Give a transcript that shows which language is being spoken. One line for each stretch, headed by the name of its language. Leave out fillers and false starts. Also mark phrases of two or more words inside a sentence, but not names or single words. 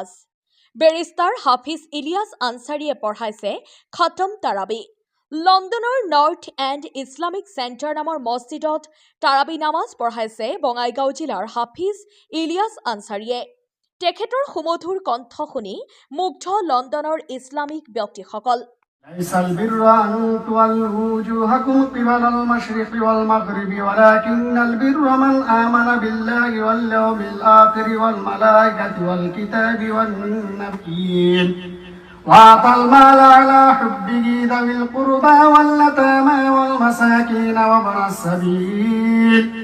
Assamese: বেৰিষ্টাৰ হাফিজ ইলিয়াছ আনছাৰীয়ে পঢ়াইছে খাতম তাৰাবি। লণ্ডনৰ নৰ্থ এণ্ড ইছলামিক চেণ্টাৰ নামৰ মছজিদত তাৰাবি নামাজ পঢ়াইছে বঙাইগাঁও জিলাৰ হাফিজ ইলিয়াছ আনছাৰীয়ে। তেখেতৰ সুমধুৰ কণ্ঠ শুনি মুগ্ধ লণ্ডনৰ ইছলামিক ব্যক্তিসকল।
Arabic: ليس البر أن تولوا وجوهكم قبل المشرق والمغرب ولكن البر من آمن بالله واليوم الآخر والملائكة والكتاب والنبيين وآتى المال على حبه ذوي القربى واليتامى والمساكين وابن السبيل